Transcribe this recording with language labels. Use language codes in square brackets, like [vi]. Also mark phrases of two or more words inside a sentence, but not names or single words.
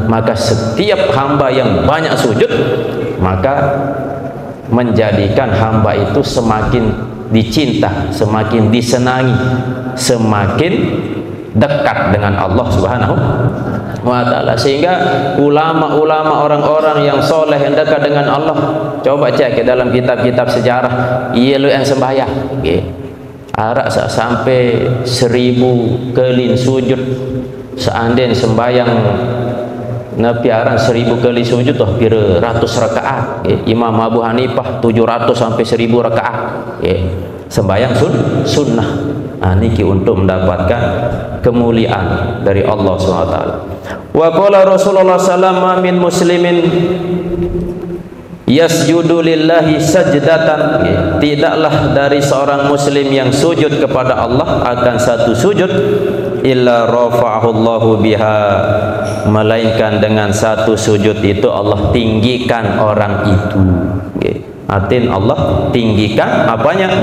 [id] Maka setiap hamba yang banyak sujud, maka menjadikan hamba itu semakin dicinta, semakin disenangi, semakin dekat dengan Allah [ar] سبحانه وتعالى. [id] Sehingga ulama-ulama, orang-orang yang soleh yang dekat dengan Allah, coba cek ke dalam kitab-kitab sejarah, ia yang sembahyang arak sampai 1000 kali sujud. Seandainya sembahyang Nabi aran 1000 kali sujud kira ratus rakaat. Imam Abu Hanifah 700 sampai 1000 rakaat. Sembahyang sunnah. Niki untuk mendapatkan kemuliaan dari Allah SWT. [ar] وقال رسول الله صلى الله من مسلم يسجد لله سجدة. [id] Tidaklah dari seorang muslim yang sujud kepada Allah akan satu sujud [ar] إلا رفعه الله بها, [id] melainkan dengan satu sujud itu Allah tinggikan orang itu. Artinya Allah tinggikan apanya?